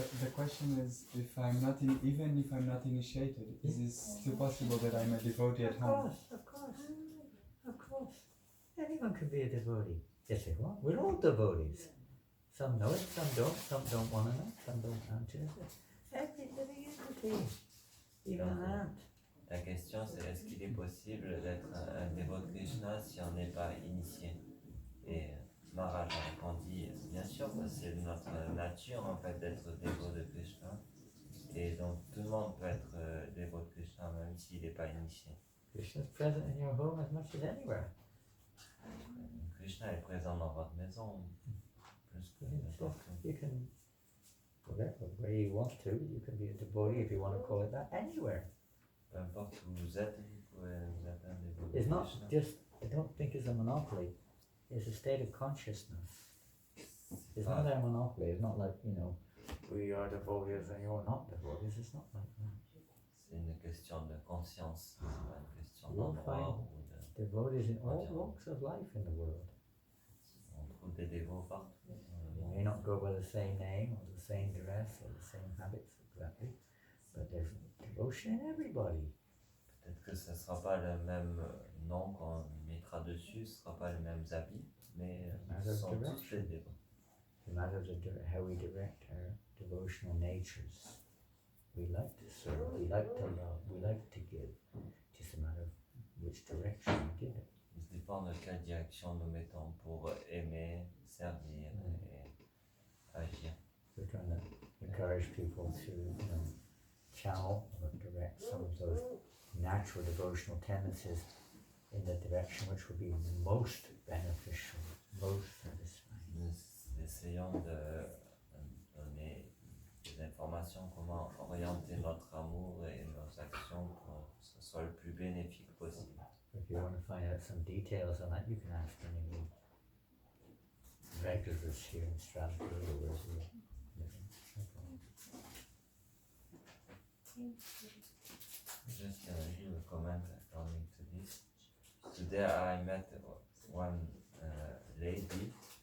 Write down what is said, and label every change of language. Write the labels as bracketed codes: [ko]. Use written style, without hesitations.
[en] The question is, if I'm not even if I'm not initiated, is it still possible that I'm a devotee at home? Of course. Anyone can be a devotee. Yes, they want. We're all devotees. Some know it, some don't want to know, some don't answer it. Every living entity, even an ant. [fr] La question c'est est-ce qu'il est possible d'être un dévot de Krishna si on n'est pas initié? Et Maharaj a répondu bien sûr, c'est notre nature en fait d'être dévot de Krishna. Et donc tout le monde peut être dévot de Krishna même s'il n'est pas initié. [en] Krishna is present in your home as much as anywhere. [fr] Krishna est présent dans votre maison plus que n'importe où. [en] You can, whatever way you want to, you can be a devotee if you want to call it that, anywhere. [fr] Peu importe où vous êtes, vous pouvez vous être un dévot de [en] It's not [fr] Krishna. [en] just, I don't think it's a monopoly, it's a state of consciousness. It's not a monopoly, it's not like, we are devotees and you're not devotees, it's not like that. [fr] C'est une question de conscience, c'est pas une question [en] You'll [fr] d'endroit [en] find [fr] ou de... [en] devotees in all walks of life in the world. [fr] On trouve des dévots partout. [en] They may not go by the same name or the same dress or the same habits exactly, but there's devotion in everybody. [fr] Peut-être que ce ne sera pas le même nom qu'on mettra dessus, ce ne sera pas les mêmes habits, mais ce sont tous les dévots. [en] It's a matter of how we direct our devotional natures. We like to serve, we like to love, we like to give. It's just a matter of which direction we give it. [fr] Ça dépend de quelle direction nous mettons pour aimer, servir et agir. [en] We're trying to encourage people to, channel or direct some of those natural devotional tendencies in the direction which would be most beneficial, most satisfying. [fr] Nous essayons de donner des informations comment orienter notre amour et nos actions pour que ce soit le plus bénéfique possible. [en] If you want to find out some details on that, you can ask any of the regulars here in Strasbourg or wherever you're living. No problem. Just give a comment according to this. Today I met one lady.